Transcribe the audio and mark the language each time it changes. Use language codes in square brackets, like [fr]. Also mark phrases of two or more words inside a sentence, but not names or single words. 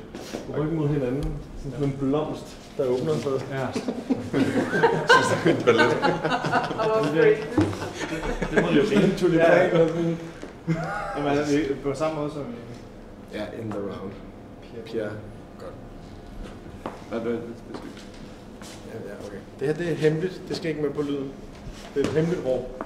[da] Ryggen mod hinanden. Sådan en blomst, der åbner sig. Ja. Det må jo ingen tulipan. Jamen, på samme måde som... Ja, [en] in the round. [da] Pierre. Godt. Ja, okay. Det her, det er hemmeligt. Det skal ikke med på lyden. Det er et hemmeligt rum.